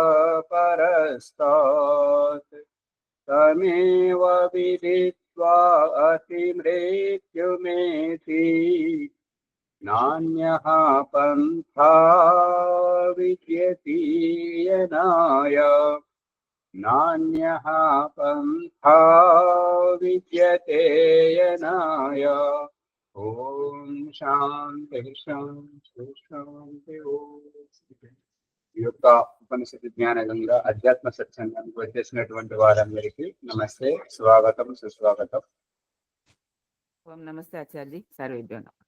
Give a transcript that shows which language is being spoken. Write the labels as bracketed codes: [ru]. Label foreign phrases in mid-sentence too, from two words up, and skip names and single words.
[sa] परस्तात् तमेव विदित्वा अतिमृत्युमेति नान्यः पन्था विद्यते यनाय नान्यः पन्था विद्यते यनाय। ఓం శాంతి శాంతి శాంతి ఓం. [te] ఈ యొక్క ఉపనిషత్తు జ్ఞానంగా అధ్యాత్మ సత్సంగానికి వచ్చేసినటువంటి వారందరికీ నమస్తే, స్వాగతం, సుస్వాగతం. [sa] ఓం నమస్తే ఆచార్య సర్వేభ్యో.